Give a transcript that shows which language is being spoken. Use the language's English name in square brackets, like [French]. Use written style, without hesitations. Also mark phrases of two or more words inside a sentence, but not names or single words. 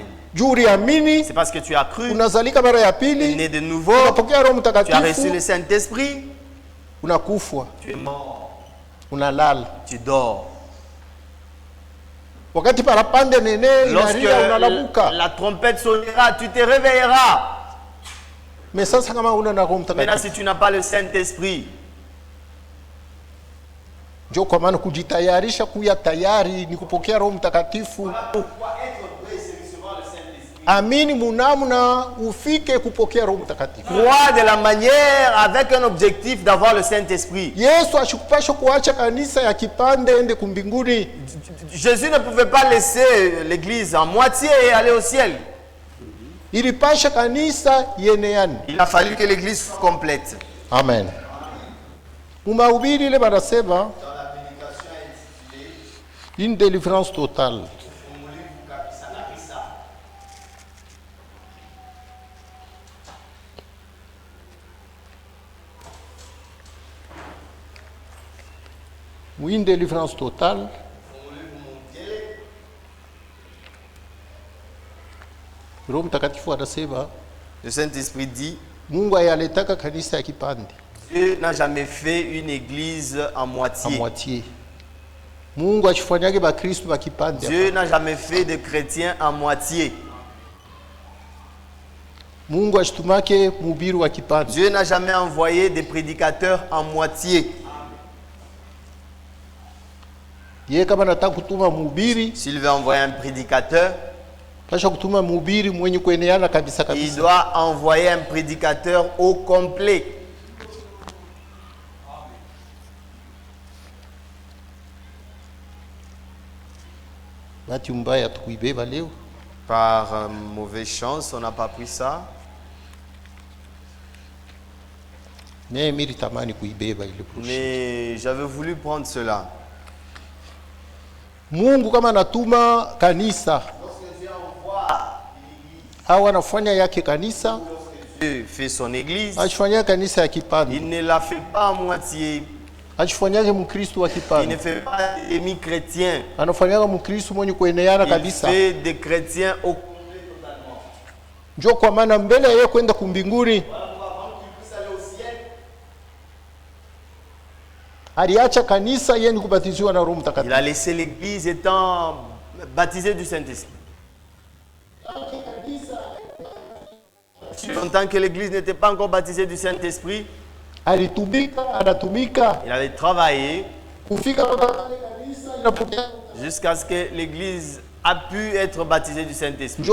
[French] C'est parce que tu as cru, né de nouveau, tu as reçu le Saint-Esprit, tu es mort, tu dors. Lorsque la trompette sonnera, tu te réveilleras. Maintenant, si tu n'as pas le Saint-Esprit, [Swahili] amini munamuna ufike kupokea Roho Mtakatifu. [French] Crois de la manière avec un objectif d'avoir le Saint-Esprit. [Swahili] Yesu ashikupasha kuacha kanisa ya kipande ende kumbinguni. [French] Jésus ne pouvait pas laisser l'église en moitié et aller au ciel. [Swahili] Ilipasha kanisa yeneane. [French] Il a fallu que l'église soit complète. [Swahili] Amen. Mumahubiri ile banasema [French] une délivrance totale. Une délivrance totale. [Swahili] Roho Mtakatifu anasema, [French] le Saint-Esprit dit, [Swahili] Mungu ayaletaka kanisa ya kipande. [French] Dieu n'a jamais fait une église en moitié. En moitié. [Swahili] Mungu achifanyage ba Kristo ba kipande. [French] Dieu n'a jamais fait de chrétiens en moitié. [Swahili] Mungu achitumake mhubiri wa kipande. [French] Dieu n'a jamais envoyé des prédicateurs en moitié. S'il veut envoyer un prédicateur, il doit envoyer un prédicateur au complet. Par mauvaise chance, on n'a pas pris ça. Mais j'avais voulu prendre cela. [Swahili] Mungu kama natuma kanisa au anafanya yake kanisa, [French] Dieu fait son église, [Swahili] achifanya kanisa ya kipande. [French] Il ne la fait pas à moitié. [Swahili] Achifanyage mkristo wa kipande. [French] Il ne fait pas demi-chrétien. [Swahili] Anafanyaga mkristo mwenye kueneana kabisa. [French] Il fait des chrétiens au complet totalement. [Swahili] Ndio kwa maana mbele yeye kwenda kumbinguni, aliacha kanisa yeni kubatizwa na Roho Mtakatifu. [French] Il a laissé l'église étant baptisée du Saint-Esprit. Longtemps que l'église n'était pas encore baptisée du Saint-Esprit, il avait travaillé jusqu'à ce que l'église a pu être baptisée du Saint-Esprit.